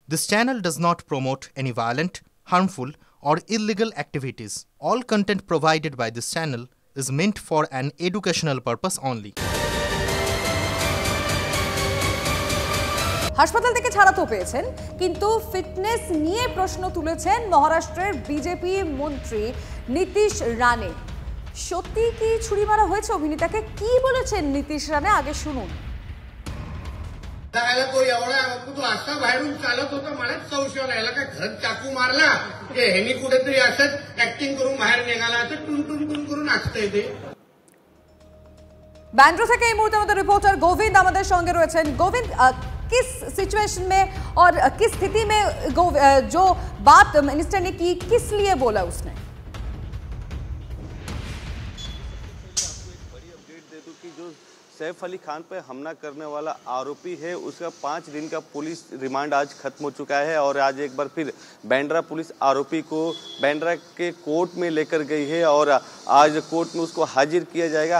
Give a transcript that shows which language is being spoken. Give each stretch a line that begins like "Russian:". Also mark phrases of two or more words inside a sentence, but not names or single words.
English: This channel does not promote any violent, harmful, or illegal activities. All content provided by this channel is meant for an educational purpose only.
Bangla: হাসপাতাল থেকে ছাড়া তো পেয়েছেন, কিন্তু ফিটনেস নিয়ে প্রশ্ন তুলেছেন মহারাষ্ট্রের বিজেপি মন্ত্রী নীতিশ রানে। সত্যি কি ছুরি মারা হয়েছে অভিনেতাকে? কি বলেছেন নীতিশ রানে, আগে শুনুন।
Marathi: तो एवढा तू असा बाहेरून चालत होता, मलाच संशय राहिला का घर चाकू मारला की ह्यानी कुठेतरी असंच ऍक्टिंग करून बाहेर निघाला, असं टुन टुन टुन करून असतंय ते।
Bangla: बैंड्रा থেকে এই মুহূর্তে আমাদের রিপোর্টার গোবিंद আমাদের সঙ্গে রয়েছেন।
Hindi: गोविंद, किस सिचुएशन में और किस स्थिति में जो बात मिनिस्टर ने की, किस लिए बोला उसने? सैफ अली खान पर हमला करने वाला आरोपी है, उसका 5 दिन का पुलिस रिमांड आज खत्म हो चुका है और आज एक बार फिर बैंड्रा पुलिस आरोपी को बैंड्रा के कोर्ट में लेकर गई है और आज कोर्ट में उसको हाजिर किया जाएगा।